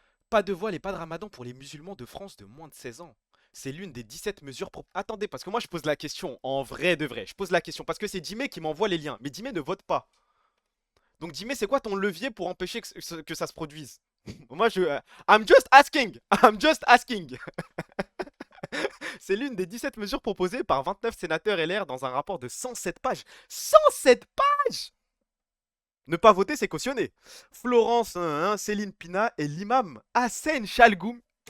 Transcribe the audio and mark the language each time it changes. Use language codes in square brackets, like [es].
[fr] Pas de voile et pas de ramadan pour les musulmans de France de moins de 16 ans. C'est l'une des 17 mesures pour... Attendez, parce que moi je pose la question, en vrai de vrai. Je pose la question parce que c'est Dimé qui m'envoie les liens. Mais Dimé ne vote pas. Donc Dimé, c'est quoi ton levier pour empêcher que ça se produise? Moi je... [en] I'm just asking. I'm just asking. [fr] C'est l'une des 17 mesures proposées par 29 sénateurs LR dans un rapport de 107 pages. 107 pages! Ne pas voter, c'est cautionné. Florence, Céline Pina et l'imam Hassan Chalgoum.